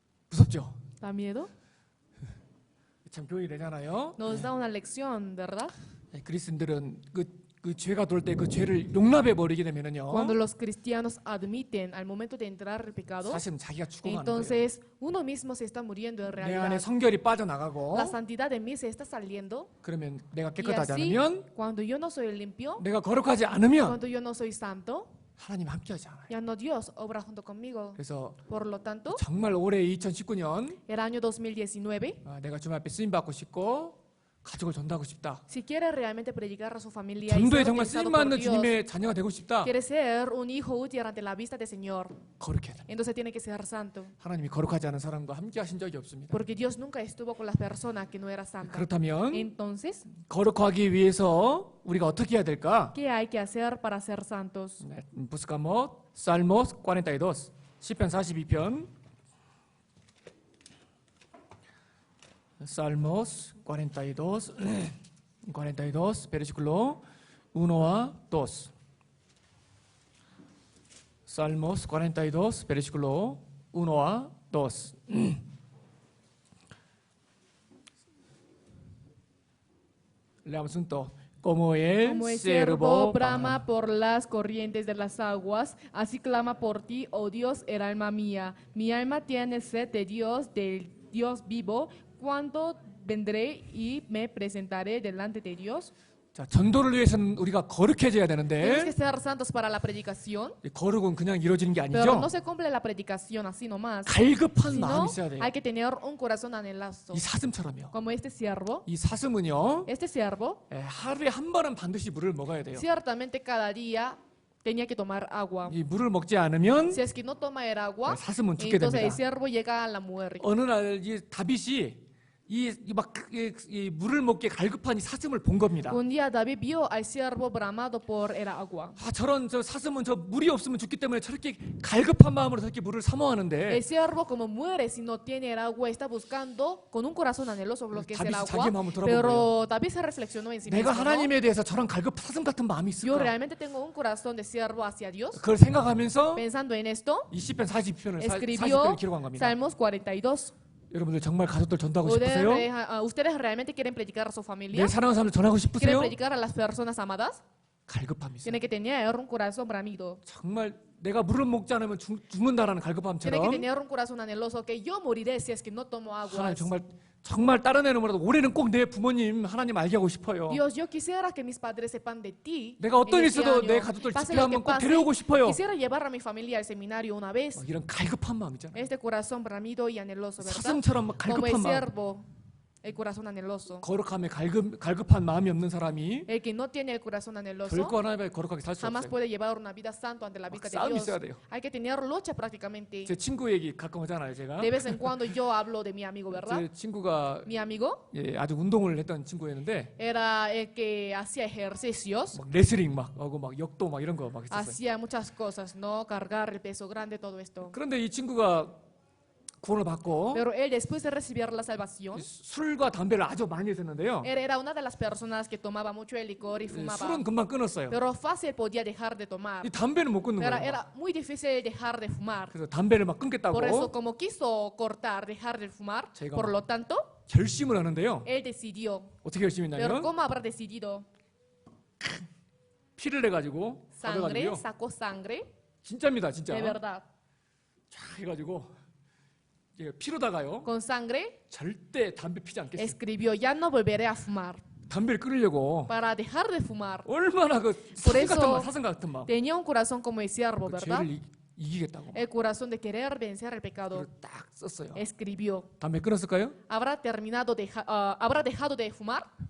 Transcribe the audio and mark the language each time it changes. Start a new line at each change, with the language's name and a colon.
Korean: 무섭죠?
Spanish: ¿Da miedo?
Korean: 참 교훈이 되잖아요.
Spanish: Nos da una lección, ¿verdad?
Korean: 그리스인들은 그 죄가 돌 때 그 죄를 용납해 버리게 되면은요.
Spanish: Cuando los cristianos admiten al momento de entrar el pecado,
Korean: 사실은 자기가 죽어가는 거예요.
Spanish: entonces uno mismo se está muriendo en
Korean: 내 안에
Spanish: realidad.
Korean: 성결이 빠져나가고
Spanish: La santidad de mí se está saliendo.
Korean: 그러면 내가
Spanish: Y
Korean: 깨끗하지
Spanish: así,
Korean: 않으면
Spanish: cuando yo no soy limpio,
Korean: 내가 거룩하지 않으면
Spanish: cuando yo no soy santo,
Korean: 하나님 함께하지 않아요.
Spanish: ya no Dios obra junto conmigo.
Korean: 그래서
Spanish: Por lo tanto,
Korean: 정말 올해 2019년
Spanish: el año 2019,
Korean: 내가 주님 앞에 쓰임 받고 싶고 가족을 전도하고 싶다.
Spanish: si quiere realmente predicar a su familia y
Korean: 전도에
Spanish: ser
Korean: 정말
Spanish: utilizado
Korean: 쓰임
Spanish: por
Korean: 받는
Spanish: Dios,
Korean: 주님의 자녀가 되고 싶다.
Spanish: quiere ser un hijo útil ante la vista del Señor,
Korean: 거룩해야 돼.
Spanish: entonces tiene que ser santo.
Korean: 하나님이 거룩하지 않은 사람과 함께하신 적이 없습니다.
Spanish: Porque Dios nunca estuvo con las personas que no eran santas.
Korean: 그렇다면
Spanish: Entonces,
Korean: 거룩하기 위해서 우리가 어떻게 해야 될까?
Spanish: ¿qué hay que hacer para ser santos?
Korean: 네,
Spanish: buscamos Salmos 42,
Korean: 시편 42편.
Spanish: Salmos 42, 42, versículo 1 a 2. Salmos 42, versículo 1 a 2. Leamos juntos. Como el Ciervo brama por las corrientes de las aguas, así clama por ti, oh Dios, el alma mía. Mi alma tiene sed de Dios, del Dios vivo. ¿Cuándo vendré y me presentaré delante de Dios?
Korean: 자, 전도를 위해서는 우리가 거룩해져야
Spanish: Tienes que
Korean: 되는데
Spanish: ser santos para la predicación,
Korean: 이 거룩은 그냥 이루어지는 게
Spanish: pero no
Korean: 아니죠.
Spanish: se cumple la predicación así nomás,
Korean: 갈급한 마음이
Spanish: sino
Korean: 있어야 돼요.
Spanish: hay que tener un corazón anhelazo.
Korean: 이 사슴처럼요. Como este siervo, 이 사슴은요. 하루에 한 번은 반드시 물을 먹어야 돼요.
Spanish: ciertamente cada día tenía que tomar agua.
Korean: 이 물을 먹지 않으면
Spanish: Si es que no toma el agua,
Korean: 사슴은 죽게
Spanish: entonces el
Korean: 됩니다.
Spanish: ciervo llega a la muerte.
Korean: 어느 날 이 다윗이 이 물을 먹기에 갈급한 이 사슴을 본 겁니다.
Spanish: Un día David vio al siervo bramado por el agua.
Korean: 저런 저 사슴은 저 물이 없으면 죽기 때문에 저렇게 갈급한 마음으로 저렇게 물을 사모하는데
Spanish: El siervo, como muere si no tiene el agua, está buscando con un corazón anheloso lo que es el
Korean: 자기
Spanish: agua.
Korean: 마음을 돌아본
Spanish: Pero David se reflexionó en sí
Korean: 내가
Spanish: mismo. ¿No?
Korean: 하나님에 대해서 저런 갈급 사슴 같은 마음이
Spanish: Yo
Korean: 있을까?
Spanish: realmente tengo un corazón de siervo hacia Dios.
Korean: 그걸 생각하면서
Spanish: Pensando en esto,
Korean: 이 시편 40편을
Spanish: escribió
Korean: 기록한 겁니다.
Spanish: Salmos 42.
Korean: 여러분들 정말 가족들 전도하고 싶으세요?
Spanish: ¿Ustedes realmente quieren predicar a su familia?
Korean: 내 사랑하는 사람들 전하고
Spanish: ¿Quieren
Korean: 싶으세요?
Spanish: predicar a las personas amadas?
Korean: 갈급함이 있어요.
Spanish: Tiene que tener un corazón bramido.
Korean: 정말 내가 물을 먹지 않으면 죽는다라는
Spanish: Tiene que
Korean: 갈급함처럼
Spanish: tener un corazón anheloso que yo moriré si es que no tomo agua.
Korean: 하나님 정말 다른 애는 몰라도 올해는 꼭 내 부모님 하나님 알게 하고 싶어요.
Spanish: Dios, yo quisiera que mis padres sepan de ti.
Korean: 내가 어떤
Spanish: en
Korean: 일
Spanish: este
Korean: 있어도
Spanish: año.
Korean: 내 가족들
Spanish: Pase
Korean: 집회
Spanish: lo que
Korean: 한번 꼭
Spanish: pase,
Korean: 데려오고 싶어요.
Spanish: quisiera llevar a mi familia al seminario una vez.
Korean: 이런 갈급한 마음 있잖아요.
Spanish: Este corazón bramido y anheloso, ¿verdad?
Korean: 사슴처럼 막
Spanish: Como el
Korean: 갈급한 마음.
Spanish: siervo, el corazón anheloso.
Korean: 거룩함에 갈급한 마음이 없는 사람이
Spanish: El que no tiene el corazón anheloso
Korean: 결코 하나님 앞에 거룩하게 살 수
Spanish: jamás
Korean: 없어요.
Spanish: puede llevar una vida santa ante la vista de
Korean: 싸움이
Spanish: Dios.
Korean: 있어야 돼요.
Spanish: Hay que tener lucha prácticamente.
Korean: 제 친구 얘기 가끔 하잖아요, 제가.
Spanish: De vez en cuando yo hablo de mi amigo, ¿verdad?
Korean: 제 친구가
Spanish: Mi amigo
Korean: 아주 운동을 했던 친구였는데
Spanish: era el que hacía ejercicios,
Korean: 막 레슬링 막 하고 막 역도 막 이런 거 막 했었어요.
Spanish: hacía muchas cosas, ¿no? Cargar el peso grande, todo esto.
Korean: 그런데 이 친구가 구원을 받고
Spanish: Pero él, después de recibir la salvación,
Korean: 술과 담배를 아주 많이 했었는데요.
Spanish: él era una de las personas que tomaba mucho el licor y
Korean: 술은
Spanish: fumaba.
Korean: 금방 끊었어요.
Spanish: Pero fácil podía dejar de tomar.
Korean: 이 담배는 못 끊는
Spanish: Pero
Korean: 거예요.
Spanish: era muy difícil dejar de fumar.
Korean: 그래서 담배를 막 끊겠다고
Spanish: Por eso, como quiso cortar, dejar de fumar,
Korean: 제가
Spanish: por lo tanto,
Korean: 결심을 하는데요.
Spanish: él decidió.
Korean: 어떻게 결심했냐면
Spanish: ¿cómo habrá decidido?
Korean: 피를 내가지고
Spanish: Sangre,
Korean: 받아가지고요.
Spanish: sacó sangre,
Korean: 진짜입니다, 진짜.
Spanish: de verdad.
Korean: 쫙 해가지고 이게 피로다가요.
Spanish: Con sangre
Korean: 절대 담배 피지 않겠어요.
Spanish: escribió, ya no volveré a fumar.
Korean: 담배를 끊으려고
Spanish: Para dejar de fumar.
Korean: 얼마나 그
Spanish: Por
Korean: 사슴 같은 마음.
Spanish: Tenía un corazón como el siervo,
Korean: 그
Spanish: ¿verdad?
Korean: 죄를 이기겠다고
Spanish: El corazón de querer vencer el pecado.
Korean: 그걸 딱 썼어요.
Spanish: Escribió.
Korean: 담배 끊었을까요?
Spanish: ¿Habrá ¿habrá dejado de fumar?